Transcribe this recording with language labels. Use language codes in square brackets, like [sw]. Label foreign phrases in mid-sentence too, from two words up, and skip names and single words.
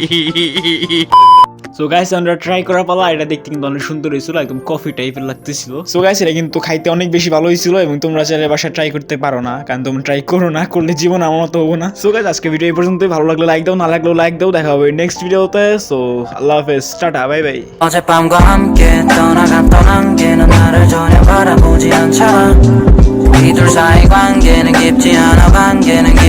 [en] so guys [bn] আমরা ট্রাই করার পালা। এটা দেখতে কিন্তু অনেক সুন্দর হয়েছিল, একদম কফি টাইপের লাগতেছিল। [en] so guys [bn] এটা কিন্তু খাইতে অনেক বেশি ভালো হয়েছিল, এবং তোমরা চাইলে বাসায় ট্রাই করতে পারো না, কারণ তোমরা ট্রাই করো না, করলে জীবন আমার মতো হবো না। [en] so guys [bn] আজকে ভিডিও এই পর্যন্তই। ভালো লাগলে লাইক দাও, না লাগলেও লাইক দাও। দেখা হবে [en] next video. [bn] সো [ar] الله حافظ, [bn] টাটা, [en] bye bye. [ko] 어젯밤과 함께 떠나갔던 안개는 나를 전혀 바라보지 않잖아. 이 둘 사이 관계는 깊지 않아. 관계는